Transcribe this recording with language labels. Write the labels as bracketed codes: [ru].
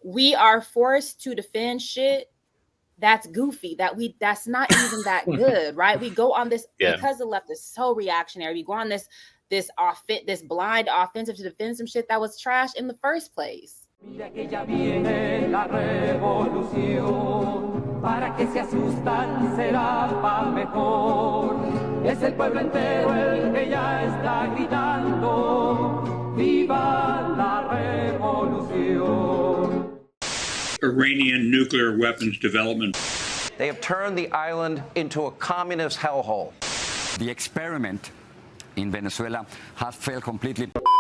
[en] we are forced to defend shit that's goofy, that's not even that good, right? We go on this because the left is so reactionary. We go on this blind offensive to defend some shit that was trash in the first place. [es] Mira que ya viene la revolución, para que se asustan será pa' mejor. Es el pueblo entero el que ya está gritando, viva la revolución. [en] Iranian nuclear weapons development. They have turned the island into a communist hellhole. The experiment in Venezuela has failed completely.